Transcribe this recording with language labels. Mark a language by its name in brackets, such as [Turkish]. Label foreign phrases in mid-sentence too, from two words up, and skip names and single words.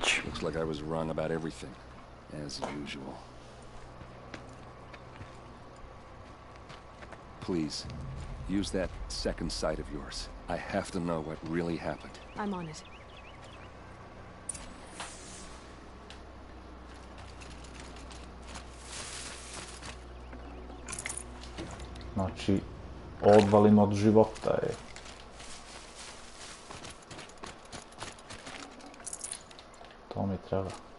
[English] Looks like I was wrong about everything, as usual. Please, use that second sight of yours. I have to know what really happened. I'm on it. [Serbian] Znači, odvalim od života je. To mi treba.